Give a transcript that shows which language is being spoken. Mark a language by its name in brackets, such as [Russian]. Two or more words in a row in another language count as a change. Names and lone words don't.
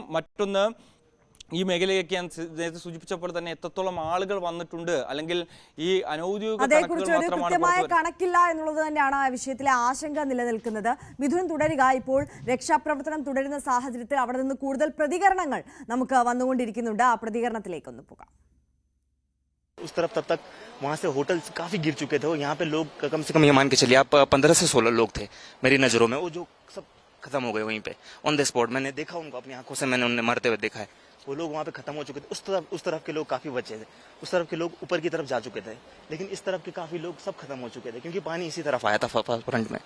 [Malayalam] മറ്റൊന്ന്, ഈ മേഖലയൊക്കെ ഞാൻ നേരത്തെ സൂചിപ്പിച്ചപ്പോൾ തന്നെ എത്രത്തോളം ആളുകൾ വന്നിട്ടുണ്ട്, അല്ലെങ്കിൽ ഈ അനൗദ്യോഗിക കൃത്യമായ കണക്കില്ല എന്നുള്ളത് തന്നെയാണ് ആ വിഷയത്തിലെ ആശങ്ക നിലനിൽക്കുന്നത്. മിഥുൻ, തുടരുക. ഇപ്പോൾ രക്ഷാപ്രവർത്തനം തുടരുന്ന സാഹചര്യത്തിൽ അവിടെ നിന്ന് കൂടുതൽ പ്രതികരണങ്ങൾ നമുക്ക് വന്നുകൊണ്ടിരിക്കുന്നുണ്ട്. ആ പ്രതികരണത്തിലേക്കൊന്ന് പോകാം. [Hindi] उस तरफ तब तक वहाँ से होटल्स काफी गिर चुके थे और यहाँ पे लोग कम से कम ये मान के चलिए आप 15 से 16 लोग थे मेरी नजरों में, वो जो सब खत्म हो गए वहीं पे [English] on the spot. [Hindi] मैंने देखा उनको अपनी आंखों से, मैंने उन्हें मरते हुए देखा है। वो लोग वहाँ पे खत्म हो चुके थे। उस तरफ के लोग काफी बचे थे, उस तरफ के लोग ऊपर की तरफ जा चुके थे, लेकिन इस तरफ के काफी लोग सब खत्म हो चुके थे क्योंकि पानी इसी तरफ आया था फ्रंट में।